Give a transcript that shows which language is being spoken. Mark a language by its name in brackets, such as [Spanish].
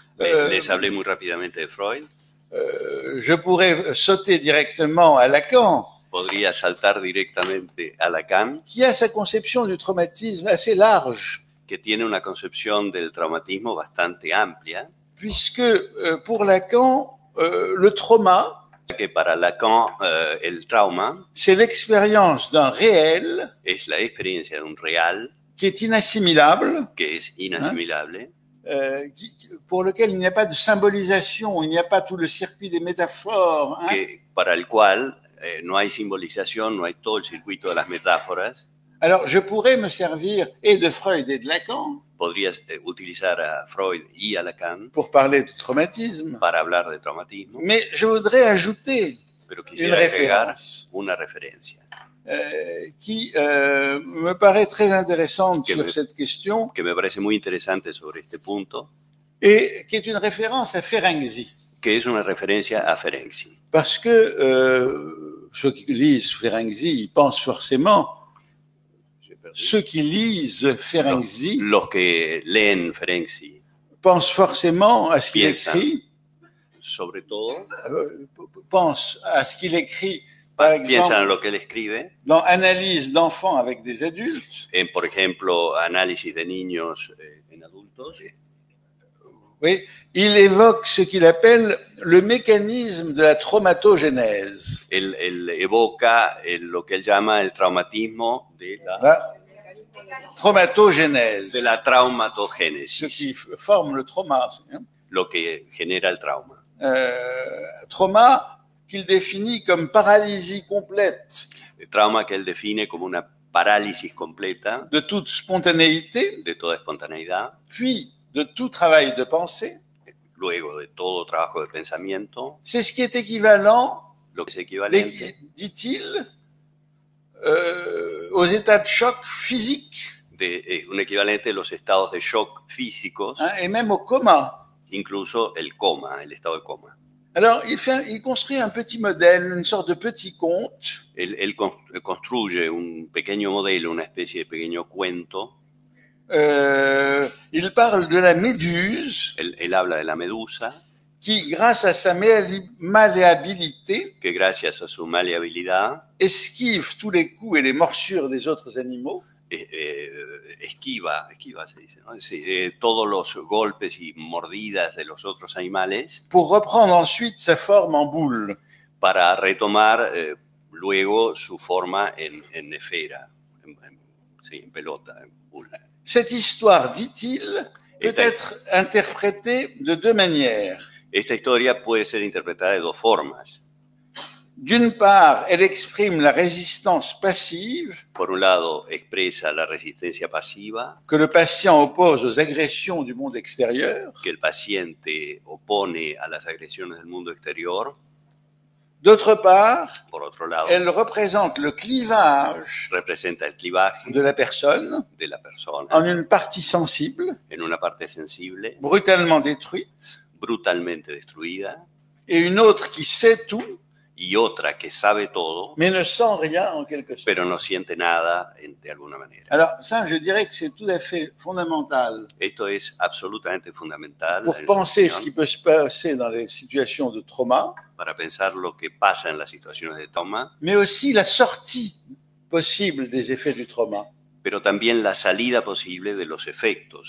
[Spanish] Les hablé muy rápidamente de Freud. [French] Je pourrais sauter directement à Lacan, [Spanish] Podría saltar directamente a Lacan, [French] qui a sa conception du traumatisme assez large, [Spanish] que tiene una concepción del traumatismo bastante amplia, [French] puisque pour Lacan, le trauma, [Spanish] que para Lacan el trauma [French] c'est l'expérience d'un réel [Spanish] es la experiencia de un real [French] qui est inassimilable, [Spanish] que es inasimilable, [French] pour lequel il n'y a pas de symbolisation, il n'y a pas tout le circuit des métaphores. Hein. [Spanish] que para el cual no hay simbolización, no hay todo el circuito de las metáforas. [French] Alors, je pourrais me servir et de Freud et de Lacan [Spanish] Podrías utilizar a Freud y a Lacan [French] pour parler du traumatisme, [Spanish] para hablar de traumatismo, [French] mais je voudrais ajouter [Spanish] pero [French] une [Spanish] quisiera agregar [French] référence [Spanish] una referencia [French] qui me paraît très intéressante [Spanish] Que [French] sur [Spanish] me- [French] cette question [Spanish] que me parece muy interesante sobre este punto, [French] et qui est une référence à Ferenczi. [Spanish] que es una referencia a Ferenczi. [French] Parce que ceux qui lisent Ferenczi, ils pensent forcément, ceux qui lisent Ferenczi [Spanish] Los que leen Ferenczi, [French] pensent forcément à ce qu'il [Spanish] Piensan. [French] écrit, [Spanish] sobre todo, [French] pensent à ce qu'il écrit, par [Spanish] piensan en [French] exemple, [Spanish] lo que él escribe, [French] dans Analyse d'enfants avec des adultes. [Spanish] en, por ejemplo, análisis de niños en adultos. [French] Oui, il évoque ce qu'il appelle le mécanisme de la traumatogénèse. [Spanish] Él evoca lo que él llama el traumatismo de [French] Là, traumatogénèse, [Spanish] la [French] ce [Spanish] traumatogénesis, [French] qui forme le trauma. Hein. [Spanish] lo que genera el trauma. [French] Trauma qu'il définit comme paralysie complète [Spanish] El trauma que él define como una parálisis completa [French] de toute spontanéité, [Spanish] de toda espontaneidad, [French] puis de tout travail de pensée. [Spanish] luego de todo trabajo de pensamiento, [French] C'est ce qui est équivalent, [Spanish] lo que es equivalente, [French] dit-il, aux états de choc physique, [Spanish] un equivalente de los estados de shock físicos, [French] hein, et même au coma. [Spanish] incluso el coma, el estado de coma. [French] Alors, il construit un petit modèle, une sorte de petit conte, [Spanish] Él construye un pequeño modelo, una especie de pequeño cuento. [French] il parle de la méduse [Spanish] Él habla de la medusa, [French] qui, grâce à sa malléabilité, [Spanish] que gracias a su maleabilidad [French] esquive tous les coups et les morsures des autres animaux, [Spanish] esquiva se dice, ¿no? Sí, todos los golpes y mordidas de los otros animales [French] pour reprendre ensuite sa forme en boule. [Spanish] para retomar luego su forma en esfera, en pelota, en bola. [French] Cette histoire, dit-il, peut [Spanish] Esta- [French] être interprétée de deux manières. [Spanish] Esta historia puede ser interpretada de dos formas. [French] D'une part, elle exprime la résistance passive [Spanish] Por un lado, expresa la resistencia pasiva [French] que le patient oppose aux agressions du monde extérieur. [Spanish] que el paciente opone a las agresiones del mundo exterior. [French] D'autre part, [Spanish] Por otro lado, [French] elle représente le clivage [Spanish] representa el clivaje [French] de la personne [Spanish] de la persona [French] en une partie sensible, [Spanish] en una parte sensible, [French] brutalement détruite, [Spanish] brutalmente destruida, [French] et une autre qui sait tout, [Spanish] y otra que sabe todo, [French] mais ne sent rien en quelque sorte. [Spanish] pero no siente nada de alguna manera. [French] Alors ça, je dirais que c'est tout à fait fondamental [Spanish] Esto es absolutamente fundamental [French] pour [Spanish] en [French] penser [Spanish] esta [French] ce qui [Spanish] opinión, [French] peut se passer dans les situations de trauma, [Spanish] para pensar lo que pasa en las situaciones de trauma, [French] mais aussi la sortie possible des effets du trauma. [Spanish] pero también la salida posible de los efectos.